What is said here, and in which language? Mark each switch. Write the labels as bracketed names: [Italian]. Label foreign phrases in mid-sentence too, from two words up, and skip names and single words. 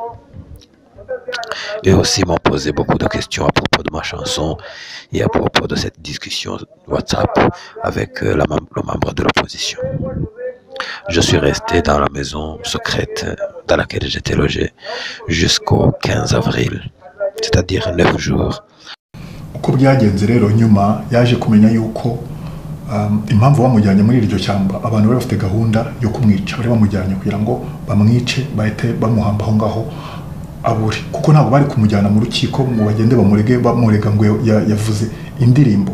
[French] Eux aussi m'ont posé beaucoup de questions à propos de ma chanson et à propos de cette discussion WhatsApp avec le membre de l'opposition. Je suis resté dans la maison secrète dans laquelle j'étais logé jusqu'au 15 avril, c'est-à-dire 9 jours. [Kinyarwanda] Uko byagenze rero nyuma yaje kumenya yuko impamvu bamujyanye muri iryo cyamba abantu bari bafite gahunda yo kumwica, bari bamujyanye kugira ngo bamwice bahite bamuhamba aho ngaho aburi, kuko ntabwo bari kumujyana mu rukiko ngo bagende bamurega ngo yavuze indirimbo.